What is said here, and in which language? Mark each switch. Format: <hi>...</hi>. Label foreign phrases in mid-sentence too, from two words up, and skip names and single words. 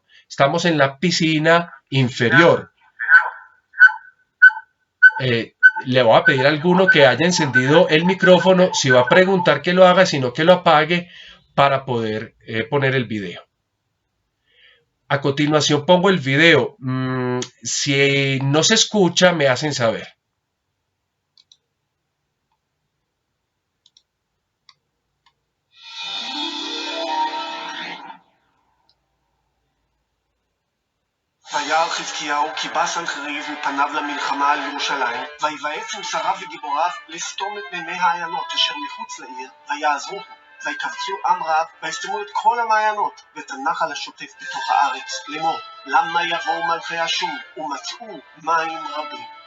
<es>Estamos en la piscina inferior. Le voy a pedir a alguno que haya encendido el micrófono, si va a preguntar que lo haga, sino que lo apague para poder poner el video. A continuación pongo el video. Si no se escucha, me hacen saber.</es> <he>וירא חזקיהו כי בא סנחריב מפניו למלחמה על ירושלים, ויבעץ עם שריו וגיבוריו לסתום את מימי העיינות אשר מחוץ לעיר, ויעזרוהו, ויקבצו עם רב, ויסתמו את כל המעיינות, ואת הנחל השוטף בתוך הארץ, לאמור, למה יבואו מלכי אשור, ומצאו מים רבים.</he>